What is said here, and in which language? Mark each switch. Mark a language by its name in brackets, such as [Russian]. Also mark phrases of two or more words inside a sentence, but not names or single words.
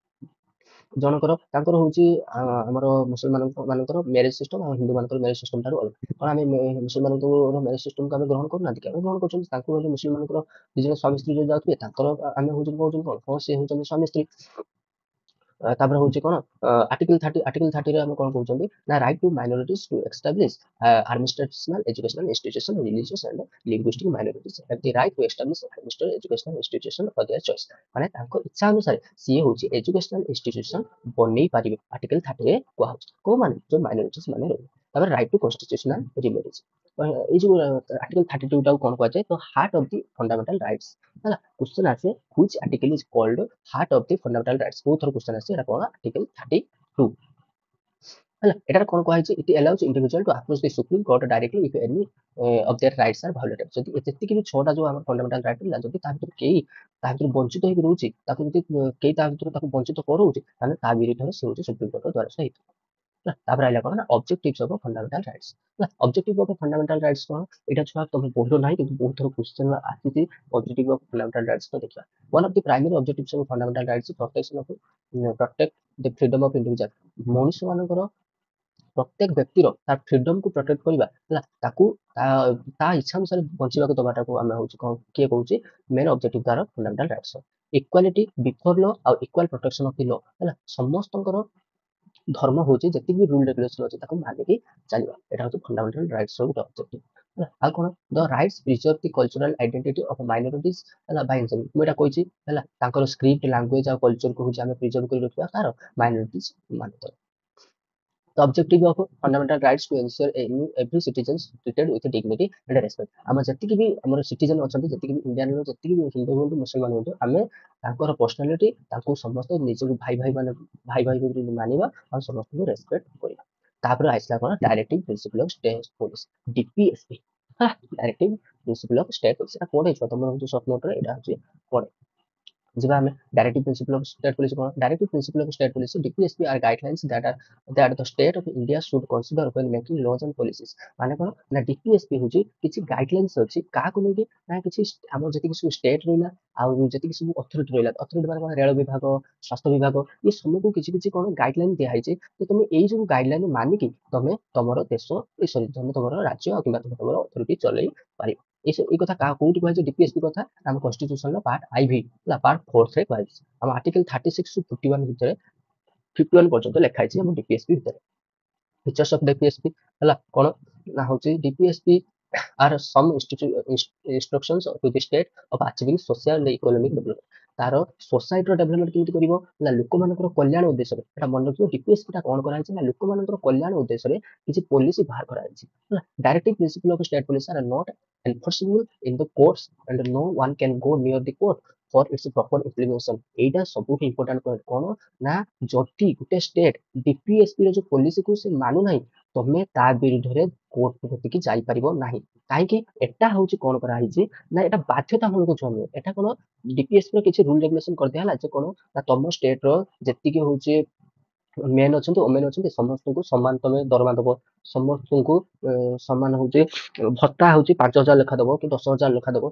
[Odia] ଜଣଙ୍କର ତାଙ୍କର ହଉଛି ଆମର ମୁସଲମାନ ମାନଙ୍କର [English] marriage system [Odia] ଆଉ ହିନ୍ଦୁ ମାନଙ୍କର [English] marriage system [Odia] ଠାରୁ ଅଲଗା କଣ ଆମେ ମୁସଲମାନଙ୍କର ମ୍ୟାରେଜ ସିଷ୍ଟମକୁ ଆମେ ଗ୍ରହଣ କରୁନାହାନ୍ତି କି ଆମେ ଗ୍ରହଣ କରୁଛନ୍ତି ତାଙ୍କୁ ମଧ୍ୟ ମୁସଲିମ ମାନଙ୍କର ଦି ଜଣ ସ୍ୱାମୀ ସ୍ତ୍ରୀ ଯୋଉ ଯାଉଥିବେ ତାଙ୍କର ଆମେ ହଉଛନ୍ତି କହୁଛନ୍ତି କଣ ହଁ ସେ ହଉଛନ୍ତି ସ୍ୱାମୀ ସ୍ତ୍ରୀ ତାପରେ ହଉଛି କଣ ଆର୍ଟିକଲ 30 ରେ ଆମେ କଣ କହୁଛନ୍ତି ନା [English] right to minorities to establish administrational educational institution religious and linguistic minorities have the right to establish administrative educational institution of their choice [Odia] ମାନେ ତାଙ୍କ ଇଚ୍ଛା ଅନୁସାରେ ସିଏ ହଉଛି [English] educational institution [Odia] ବନେଇ ପାରିବେ ଆର୍ଟିକଲ 30 ରେ କୁହାହଉଛି କୋଉମାନେ ଯୋଉ ମାଇନରିଟିଜ ମାନେ ରହିବେ। [English] ତାପରେ right to constitutional remedies [Odia] ଏଇ ଯୋଉ ଆର୍ଟିକଲ 32 ଟାକୁ କଣ କୁହାଯାଏ ତ [English] heart of the fundamental rights [Odia] ହେଲା କ୍ୱେଶ୍ଚନ ଆସେ [English] which article is called heart of the fundamental rights [Odia] ବହୁତ ଥର କ୍ୱେଶ୍ଚନ ଆସିଛି ଏଟା କଣ ଆର୍ଟିକଲ 32 ହେଲା ଏଟାରେ କଣ କୁହାଯାଇଛି [English] it allows individual to approach the Supreme Court directly if any of their rights are violated ଯଦି [Odia] ଯେତିକି ବି 6ଟା ଯୋଉ ଆମର [English] fundamental right [Odia] ଥିଲା ଯଦି ତା ଭିତରୁ କେହି ତା ଭିତରୁ ବଞ୍ଚିତ ହେଇକି ରହୁଛି ତାକୁ ଯଦି କେହି ତା ଭିତରୁ ତାକୁ ବଞ୍ଚିତ କରଉଛି ତାହେଲେ ତା ବିରୁଦ୍ଧରେ ସେ ହଉଛି ସୁପ୍ରିମ କୋର୍ଟର ଦ୍ୱାରସ୍ଥ ହେଇଥିବ ହେଲା ତାପରେ ରହିଲା କଣ ନା [English] objectives of fundamental rights [Odia] ହେଲା [English] objective of fundamental rights [Odia] କଣ ଏଇଟା ଛୁଆ ତମେ ପଢିଲ ନାହିଁ କିନ୍ତୁ ବହୁତ ଥର କ୍ୱେଶ୍ଚନ ଆସିଛି [English] objective of fundamental rights [Odia] ତ ଦେଖିବା [English] one of the primary objectives of fundamental rights is protection of protect the freedom of individual [Odia] ମଣିଷ ମାନଙ୍କର ପ୍ରତ୍ୟେକ ବ୍ୟକ୍ତିର ତା ଫ୍ରିଡମକୁ ପ୍ରୋଟେକ୍ଟ କରିବା ହେଲା ତାକୁ ତା ଇଚ୍ଛା ଅନୁସାରେ ବଞ୍ଚିବାକୁ ଦବାଟାକୁ ଆମେ ହଉଛି କଣ କିଏ କହୁଛି ମେନ୍ ଅବଜେକ୍ଟିଭ ତାର [English] fundamental rights equality before law [Odia] ଆଉ [English] equal protection of the law [Odia] ହେଲା ସମସ୍ତଙ୍କର ଧର୍ମ ହଉଛି ଯେତିକି ବି [English] rule regulation [Odia] ଅଛି ତାକୁ ମାନିକି ଚାଲିବା ଏଟା ହଉଛି [English] fundamental rights [Odia] ର ଗୋଟେ ଅବଜେକ୍ଟିଭ ହେଲା ଆଉ କଣ [English] the rights preserve the cultural identity of minorities [Odia] ହେଲା ବାଇ ମୁଁ ଏଟା କହିଛି ହେଲା ତାଙ୍କର [English] script language [Odia] ଆଉ କଲଚରକୁ ହଉଛି ଆମେ ପ୍ରିଜର୍ଭ କରି ରଖିବା କାହାର ମାଇନରିଟିଜ ମାନଙ୍କର [English] The objective of fundamental rights to ensure every citizen is treated with dignity and respect. [Odia] ଆମର ଯେତିକି ବି ଆମର ସିଟିଜେନ ଅଛନ୍ତି, ଯେତିକି ବି ଇଣ୍ଡିଆନର ଯେତିକି ବି ହିନ୍ଦୁ ହୁଅନ୍ତୁ ମୁସଲମାନ ହୁଅନ୍ତୁ, ଆମେ ତାଙ୍କର ପର୍ସନାଲିଟି ତାଙ୍କୁ ସମସ୍ତେ ନିଜକୁ ଭାଇ ଭାଇ ବୋଲି ମାନିବା ଆଉ ସମସ୍ତଙ୍କୁ ରେସପେକ୍ଟ କରିବା। ତାପରେ ଆସିଲା କଣ [English] directive principle of state policy ଡିପିଏସପି। directive principle of state policy. [Odia] ଏଟା କୋଡ ହେଇଯିବ ତମର ହଉଛି ସର୍ଟ ନୋଟରେ, ଏଟା ହଉଛି କୋଡ। ଯିବା ଆମେ [English] directive principle of state policy କଣ? directive principle of state policy DPSP are guidelines that the state of India should consider when making laws and policies। [Odia] ମାନେ କଣ ନା ଡିପିଏସପି ହଉଛି କିଛି ଗାଇଡଲାଇନ୍ସ ଅଛି କାହାକୁ ନେଇକି ନା କିଛି ଆମର ଯେତିକି ସବୁ ଷ୍ଟେଟ ରହିଲା ଆଉ ଯେତିକି ସବୁ ଅଥରିଟି ରହିଲା, ଅଥରିଟି ମାନେ କଣ ରେଳ ବିଭାଗ, ସ୍ୱାସ୍ଥ୍ୟ ବିଭାଗ, ଏ ସବୁକୁ କିଛି କିଛି କଣ ଗାଇଡଲାଇନ ଦିଆହେଇଛି ଯେ ତମେ ଏଇ ସବୁ ଗାଇଡଲାଇନ ମାନିକି ତମେ ତମର ଦେଶ ସରି ତମେ ତମର ରାଜ୍ୟ କିମ୍ବା ତମେ ତମର ଅଥରିଟି ଚଲେଇ ପାରିବ। ଏଇ କଥା କୋଉଠି କୁହାଯାଇଛି ଡିପିଏସପି କଥା? ଆମ କନଷ୍ଟିଟ୍ୟୁସନର [English] part IV [Odia] ହେଲା ପାର୍ଟ 4 ରେ କୁହାଯାଇଛି। ଆମ ଆର୍ଟିକଲ 36 ରୁ 51 ଭିତରେ 51 ପର୍ଯ୍ୟନ୍ତ ଲେଖା ହେଇଛି ଆମ ଡିପିଏସପି ଭିତରେ। [English] features of DPSP [Odia] ହେଲା କଣ ନା ହଉଛି [English] ଡିପିଏସପି are some instructions to the state of achieving social and economic development। [Odia] ତାର ସୋସାଇଟିର ଡେଭଲପମେଣ୍ଟ କେମିତି କରିବ ନା ଲୋକମାନଙ୍କର କଲ୍ୟାଣ ଉଦ୍ଦେଶ୍ୟରେ। ଏଟା ମନେ ରଖିବ ଡିପିଏସପି ଟା କଣ କରାଯାଇଛି ନା ଲୋକମାନଙ୍କର କଲ୍ୟାଣ ଉଦ୍ଦେଶ୍ୟରେ କିଛି ପଲିସି ବାହାର କରାଯାଇଛି ହେଲା। [English] directive principle of state policy are not enforceable in the courts and no one can go near the court for its proper implementation। [Odia] ଏଇଟା ସବୁଠୁ [English] important point [Odia] କଣ ନା ଯଦି ଗୋଟେ ଷ୍ଟେଟ ଡିପିଏସପି ର ଯୋଉ ପଲିସିକୁ ସେ ମାନୁନାହିଁ ତମେ ତା ବିରୁଦ୍ଧରେ କୋର୍ଟ କତିକି ଯାଇପାରିବ ନାହିଁ। କାହିଁକି? ଏଟା ହଉଛି କଣ କରାହେଇଛି ନା ଏଟା ବାଧ୍ୟତାମୂଳକ ଛୁଆ ନୁହେଁ। ଏଟା କଣ ଡିପିଏସପି ର କିଛି [English] rule regulation [Odia] କରିଦିଆହେଲା ଯେ କଣ ନା ତମ ଷ୍ଟେଟ ର ଯେତିକି ହଉଛି ମେନ୍ ଅଛନ୍ତି ଓମେନ୍ ଅଛନ୍ତି ସମସ୍ତଙ୍କୁ ସମାନ ତମେ ଦରମା ଦବ, ସମସ୍ତଙ୍କୁ ସମାନ ହଉଛି ଭତ୍ତା ହଉଛି 5,000 ଲେଖା ଦବ କି 10,000 ଲେଖା ଦବ।